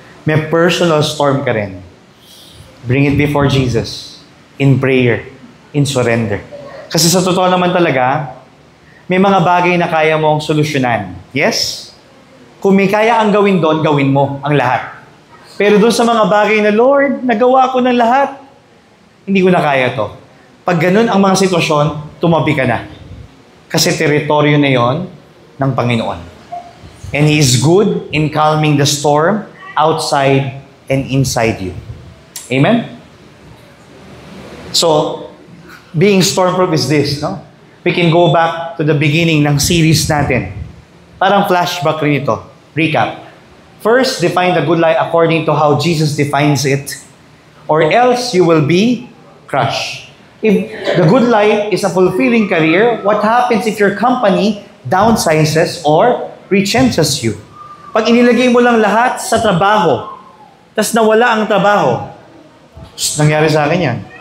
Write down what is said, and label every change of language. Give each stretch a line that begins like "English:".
Filipino: May personal storm ka rin.
English: Bring it before Jesus. In prayer. In surrender.
Filipino: Kasi sa totoo naman talaga, may mga bagay na kaya mong solusyonan. Yes? Kung may kaya ang gawin doon, gawin mo ang lahat. Pero doon sa mga bagay na, Lord, nagawa ko ng lahat, hindi ko na kaya to. Pag ganun ang mga sitwasyon, tumabi ka na. Kasi teritoryo na yon ng Panginoon.
English: And He is good in calming the storm outside and inside you. Amen? So, being stormproof is this, no? We can go back to the beginning
Filipino: ng series natin. Parang flashback rin ito.
English: Recap. First, define the good life according to how Jesus defines it, or else you will be crushed. If the good life is a fulfilling career, what happens if your company downsizes or retrenches you?
Filipino: Pag inilagay mo lang lahat sa trabaho, tas nawala ang trabaho, nangyari sa akin yan.